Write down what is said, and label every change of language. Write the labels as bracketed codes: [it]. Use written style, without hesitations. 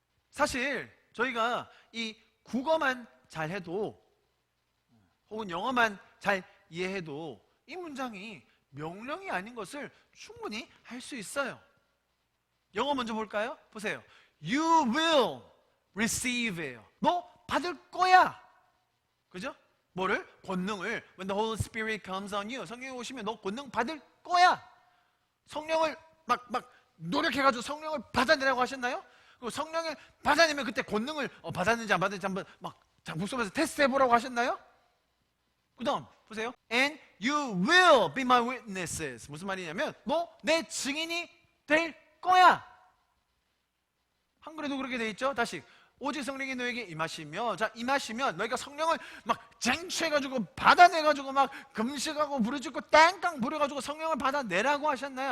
[ko] 사실 저희가 이 국어만 잘해도 혹은 영어만 잘 이해해도 이 문장이 명령이 아닌 것을 충분히 할 수 있어요. 영어 먼저 볼까요? 보세요. [en] You will receive예요. [ko] 너 받을 거야. 그죠? 뭐를? 권능을. [en] When the Holy Spirit comes on you. [ko] 성령이 오시면 너 권능 받을 거야. 성령을 막 노력해가지고 성령을 받아내라고 하셨나요? 그리고 성령을 받아내면 그때 권능을 받았는지 안 받았는지 한번 막 목소리에서 테스트 해보라고 하셨나요? 그 다음 보세요. [en] And you will be my witnesses. [ko] 무슨 말이냐면 너 내 증인이 될 거야. 한글에도 그렇게 돼 있죠. 다시 오직 성령이 너에게 임하시면, 자, 임하시면 너희가 성령을 막 쟁취해가지고 받아내가지고 막 금식하고 부르짖고 땡깡 부려가지고 성령을 받아내라고 하셨나요?